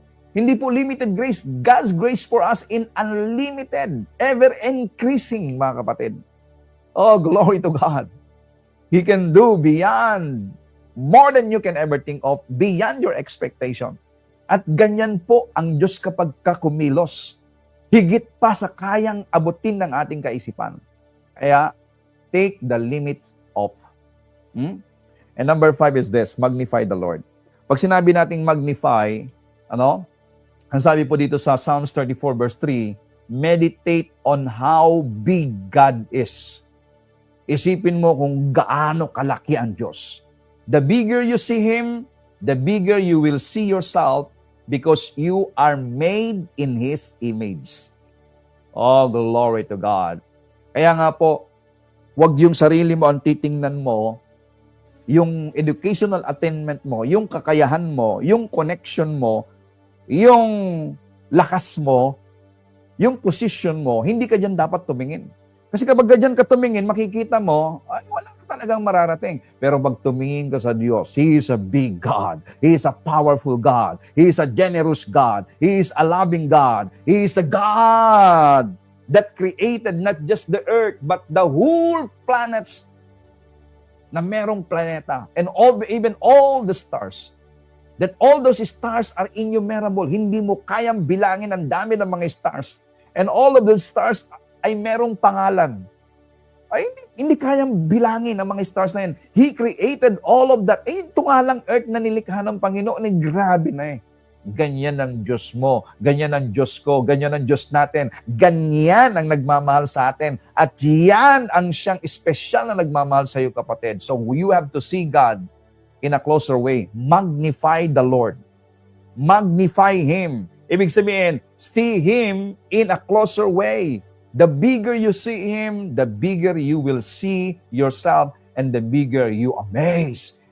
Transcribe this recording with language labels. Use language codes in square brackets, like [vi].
[tl] Hindi po [en] limited grace. God's grace for us in unlimited, ever-increasing, [tl] mga kapatid. [en] Oh, glory to God. He can do beyond, more than you can ever think of, beyond your expectation. [tl] At ganyan po ang Diyos kapag kumilos. Higit pa sa kayang abutin ng ating kaisipan. Kaya, [en] take the limits off. And number 5 is this, magnify the Lord. [tl] Pag sinabi nating magnify, ang sabi po dito sa [en] Psalms 34 verse 3, meditate on how big God is. [tl] Isipin mo kung gaano kalaki ang Diyos. [en] The bigger you see Him, the bigger you will see yourself because you are made in His image. Oh, glory to God. [tl] Kaya nga po, wag yung sarili mo ang titingnan mo, yung educational attainment mo, yung kakayahan mo, yung connection mo, yung lakas mo, yung position mo, hindi ka dyan dapat tumingin. Kasi kapag dyan ka tumingin, makikita mo, ay, wala ka talagang mararating. Pero pag tumingin ka sa Diyos, [en] He is a big God. He is a powerful God. He is a generous God. He is a loving God. He is the God that created not just the earth, but the whole planets [tl] na merong planeta [en] and even all the stars. That all those stars are innumerable. [tl] Hindi mo kayang bilangin ang dami ng mga stars. [en] And all of those stars [tl] ay merong pangalan. Ay, hindi kayang bilangin ang mga stars na yan. [en] He created all of that. [tl] Eh, ito nga lang earth na nilikha ng Panginoon, eh, grabe na eh. Ganyan ang Diyos mo, ganyan ang Diyos ko, ganyan ang Diyos natin. Ganyan ang nagmamahal sa atin. At yan ang siyang espesyal na nagmamahal sa iyo, kapatid. [en] So you have to see God in a closer way. Magnify the Lord. Magnify Him. [tl] Ibig sabihin, [en] see Him in a closer way. The bigger you see Him, the bigger you will see yourself, and the bigger you amaze.